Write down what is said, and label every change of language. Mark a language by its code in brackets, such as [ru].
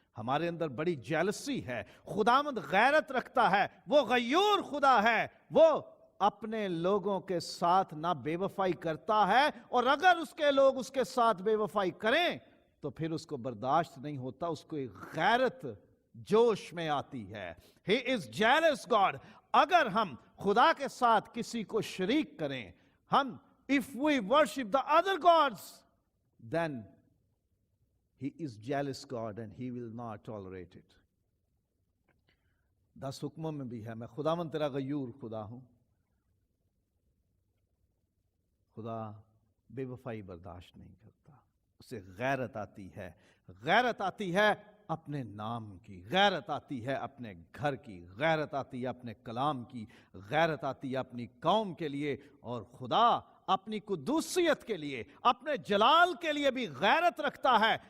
[ur] ہمارے اندر بڑی جیلسی ہے. خداوند غیرت رکھتا ہے, وہ غیور خدا ہے, وہ اپنے لوگوں کے ساتھ نہ بے وفائی کرتا ہے, اور اگر اس کے لوگ اس کے ساتھ بے وفائی کریں تو پھر اس کو برداشت نہیں ہوتا, اس کو ایک غیرت جوش میں آتی ہے. [en] He is jealous God. [ur] اگر ہم خدا کے ساتھ کسی کو شریک کریں, ہم [en] if we worship the other gods, then He is jealous God and He will not tolerate it. [ur] 10 حکموں میں بھی ہے, میں خداوند تیرا غیور خدا ہوں. خدا بے وفائی برداشت نہیں کرتا, اسے غیرت آتی ہے. غیرت آتی ہے اپنے نام کی, غیرت آتی ہے اپنے گھر کی, غیرت آتی ہے اپنے کلام کی, غیرت آتی ہے اپنی قوم کے لیے, اور خدا اپنی قدوسیت کے لیے, اپنے جلال کے لیے بھی غیرت رکھتا ہے.